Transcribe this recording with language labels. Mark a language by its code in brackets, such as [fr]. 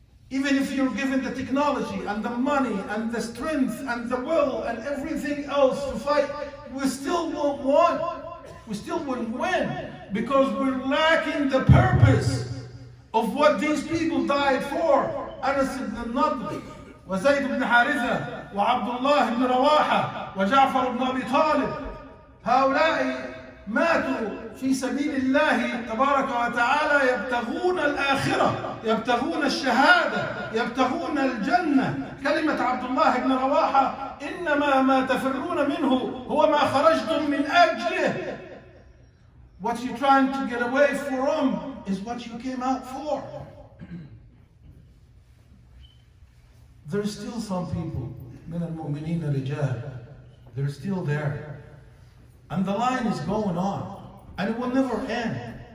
[en] Even if you're given the technology and the money and the strength and the will and everything else to fight, we still won't win. We still wouldn't win because we're lacking the purpose of what these people died for. [ar] Anas ibn Nadr, وزيد ibn Haritha, وعبد الله ibn Rawaha, وجعفر ibn Abi Talib. هؤلاء ماتوا في سبيل الله تبارك وتعالى يبتغون الآخرة، يبتغون الشهادة، يبتغون الجنة. كلمة عبد الله بن رواحة: إنما ما تفرون منه هو ما خرجتم من أجله. [en] What you're trying to get away from is what you came out for. There's still some people, [ar] من المؤمنين رجال, [en] they're still there. And the line is going on. And it will never end.